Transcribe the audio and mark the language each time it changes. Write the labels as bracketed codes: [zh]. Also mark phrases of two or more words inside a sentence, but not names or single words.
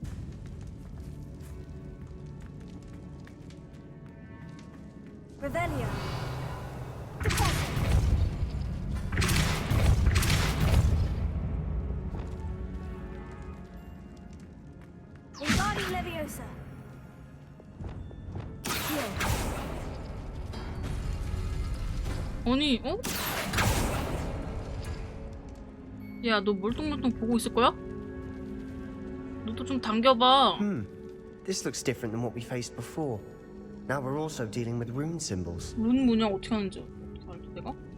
[la] Revelio. Wingardium Leviosa. [ko] 아니, 어? 야, 너 멀뚱멀뚱 보고 있을 거야? 너도 좀 당겨봐. [en] This looks different than what we faced before. Now we're also dealing with rune symbols. [ko] 룬 문양 어떻게 하는지 어떻게 알지 내가?